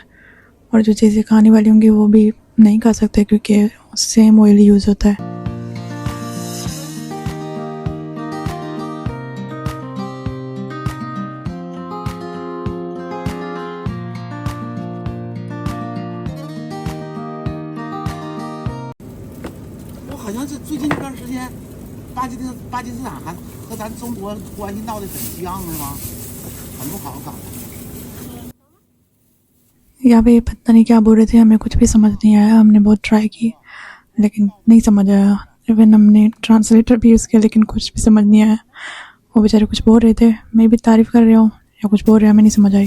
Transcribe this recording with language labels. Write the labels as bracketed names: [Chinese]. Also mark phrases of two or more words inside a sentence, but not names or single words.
[Hindi] और जो चीज़ें खाने वाली होंगी वो भी नहीं खा सकते क्योंकि [English] same oil use [Hindi] होता है। [Chinese] 我好像是最近这段时间，巴基斯坦还和咱中国关系闹得很僵，是吧？很不好搞。 [Hindi] यहाँ पे पता नहीं क्या बोल रहे थे, हमें कुछ भी समझ नहीं आया। हमने बहुत ट्राई की लेकिन नहीं समझ आया। इवन हमने ट्रांसलेटर भी यूज़ किया लेकिन कुछ भी समझ नहीं आया। वो बेचारे कुछ बोल रहे थे, मैं भी तारीफ़ कर रहा हूँ या कुछ बोल रहे हैं, हमें नहीं समझ आई।